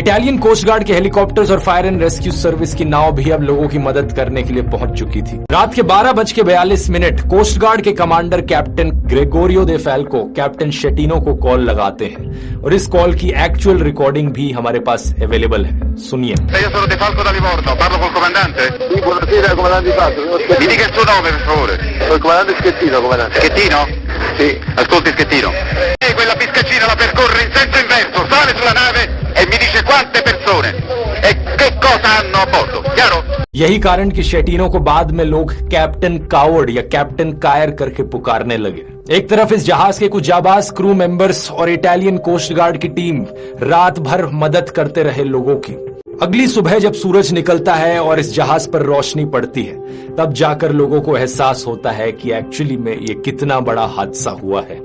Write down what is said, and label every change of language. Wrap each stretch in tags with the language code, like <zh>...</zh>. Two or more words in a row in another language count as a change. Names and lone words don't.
<en>Italian coast guard</en> <hi>के हेलीकॉप्टर्स और</hi> <en>fire and rescue service</en> <hi>की नाव भी अब लोगों की मदद करने के लिए पहुंच चुकी थी। रात के 12:42</hi> <en>coast guard</en> <hi>के कमांडर कैप्टन ग्रेगोरियो दे फैल्को कैप्टन शेटिनो को कॉल लगाते हैं और इस कॉल की</hi> <en>actual recording</en> <hi>भी हमारे पास अवेलेबल है, सुनिए।</hi> <it>Io sono De Falco da Livorno, parlo col comandante? Sì, buonasera, comandante Di Falco. Mi dica il suo nome, per favore. Il comandante Schettino, comandante. Schettino? Sì. Ascolti Schettino. Quella piscacina la percorre in senso inverso, sale sulla nave e mi dice quante persone e che cosa hanno a bordo, chiaro?</it> <hi>यही कारण कि शेटिनो को बाद में लोग कैप्टन कावर्ड या कैप्टन कायर करके पुकारने लगे। एक तरफ इस जहाज के कुछ जाबाज</hi> <en>crew members</en> <hi>और</hi> <en>Italian coast guard</en> <hi>की टीम रात भर मदद करते रहे लोगों की। अगली सुबह जब सूरज निकलता है और इस जहाज पर रोशनी पड़ती है, तब जाकर लोगों को एहसास होता है कि एक्चुअली में ये कितना बड़ा हादसा हुआ है।</hi>